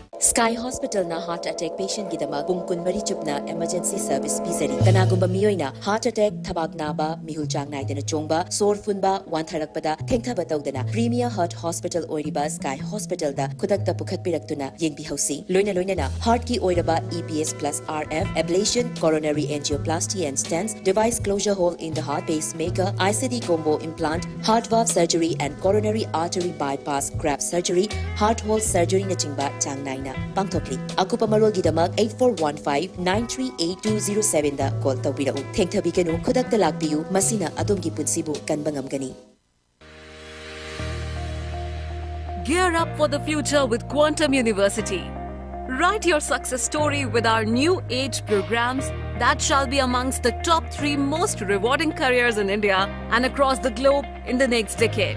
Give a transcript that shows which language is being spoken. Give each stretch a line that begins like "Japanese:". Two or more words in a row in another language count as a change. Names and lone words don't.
Manipuri: Sky Hospital na
English: heart attack patient
Manipuri: gidama bungkun mari chupna
English: emergency service
Manipuri: pisari. Kanagumba miyoina
English: heart attack
Manipuri: thabak naba mihul chang naidana chongba sor funba wantharakpada thengthaba tawdana Premier Heart Hospital oiriba Sky Hospital da kudakta pukhat piraktuna yengbi hausi. Loina na heart ki oiraba
English: EPS plus RF ablation, coronary angioplasty and stents, device closure hole in the heart, pacemaker, ICD combo implant, heart valve surgery and coronary artery bypass graft surgery, heart hole surgery
Manipuri: na chingba chang naina pangthokli. Akupa marol gidamak 8415-938-207 da call tawbirau. Thengthabi kanu khudakta lakbiu masina adomgi punsibu kanbangamgani.
English: Gear up for the future with Quantum University. Write your success story with our new age programs that shall be amongst the top 3 most rewarding careers in India and across the globe in the next decade.